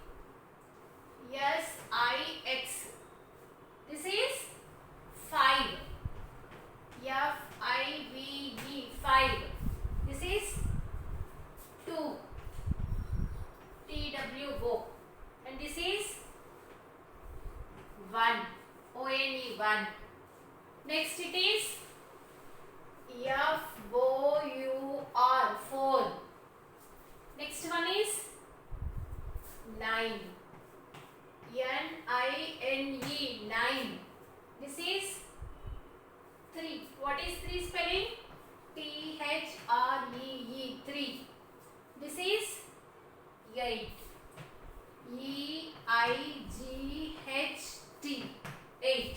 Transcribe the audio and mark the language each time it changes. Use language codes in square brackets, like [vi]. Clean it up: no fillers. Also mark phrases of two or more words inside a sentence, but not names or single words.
[en] S-I-X. This is 5. F-I-V-E. 5. This is 2. T-W-O. And this is 1. O-N-E. 1. Next it is F-O-U-R. 4. Next one is 9. N-I-N-E. 9. This is 3. What is 3 spelling? T-H-R-E-E. 3. This is 8. E-I-G-H-T. 8.